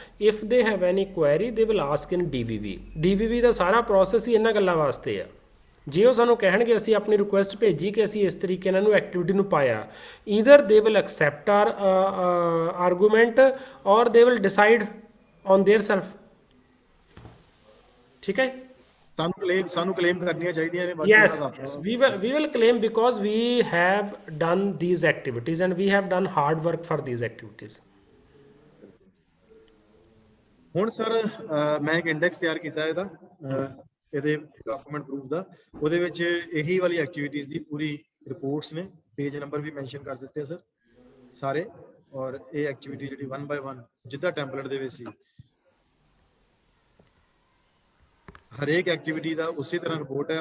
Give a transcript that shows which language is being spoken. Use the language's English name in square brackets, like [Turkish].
[English] if they have any query they will ask [Punjabi] in DVV ਦਾ ਸਾਰਾ process ਹੀ ਇਹਨਾਂ ਗੱਲਾਂ ਵਾਸਤੇ ਆ। ਜੇ ਉਹ ਸਾਨੂੰ ਕਹਿਣਗੇ ਅਸੀਂ ਆਪਣੀ ਰਿਕੁਐਸਟ ਭੇਜੀ ਕਿ ਅਸੀਂ ਇਸ ਤਰੀਕੇ ਨਾਲ ਨੂੰ ਐਕਟੀਵਿਟੀ ਨੂੰ ਪਾਇਆ, [English] Either they will accept our argument or they will decide on their self. [Punjabi] ਠੀਕ ਹੈ, ਸਾਨੂੰ ਕਲੇਮ ਕਰਨੀਆਂ ਚਾਹੀਦੀਆਂ ਨੇ। [English] yes we will claim because we have done these activities and we have done hard work for these activities. [Punjabi] ਹੁਣ sir ਮੈਂ ਇੱਕ ਇੰਡੈਕਸ ਤਿਆਰ ਕੀਤਾ ਇਹਦਾ, ਇਹਦੇ ਡਾਕੂਮੈਂਟ ਪ੍ਰੂਫ ਦਾ। ਉਹਦੇ ਵਿੱਚ ਇਹੀ ਵਾਲੀ ਐਕਟੀਵਿਟੀਜ਼ ਦੀ ਪੂਰੀ ਰਿਪੋਰਟਸ ਨੇ, ਪੇਜ ਨੰਬਰ ਵੀ ਮੈਂਸ਼ਨ ਕਰ ਦਿੱਤੇ ਸਰ ਸਾਰੇ। ਔਰ ਇਹ ਐਕਟੀਵਿਟੀ ਜਿਹੜੀ 1 ਬਾਈ 1 ਜਿੱਦਾਂ ਟੈਂਪਲੇਟ ਦੇ ਵਿੱਚ ਸੀ, ਹਰੇਕ ਐਕਟੀਵਿਟੀ ਦਾ ਉਸੇ ਤਰ੍ਹਾਂ ਰਿਪੋਰਟ ਹੈ।